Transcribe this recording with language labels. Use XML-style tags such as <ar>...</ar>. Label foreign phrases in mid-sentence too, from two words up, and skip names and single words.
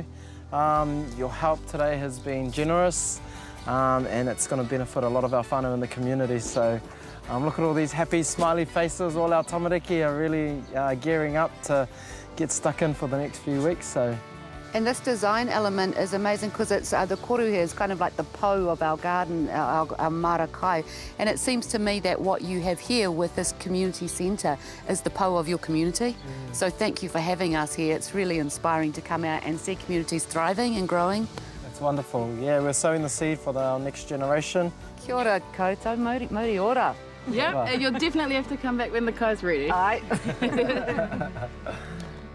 <en>Your help today has been generous, and it's going to benefit a lot of our whānau in the community. So look at all these happy, smiley faces. All our tamariki are really gearing up to get stuck in for the next few weeks. And this design element is amazing because it's the koru here is kind of like the po of our garden, our</en> <mi>māra kai.</mi> <en>And it seems to me that what you have here with this community centre is the po of your community. So thank you for having us here. It's really inspiring to come out and see communities thriving and growing. It's wonderful. Yeah, we're sowing the seed for our next generation.</en> <mi>Kia ora koutou, mauri ora.</mi> <en>Yeah, and you'll definitely have to come back when the kai's ready. Aye.</en>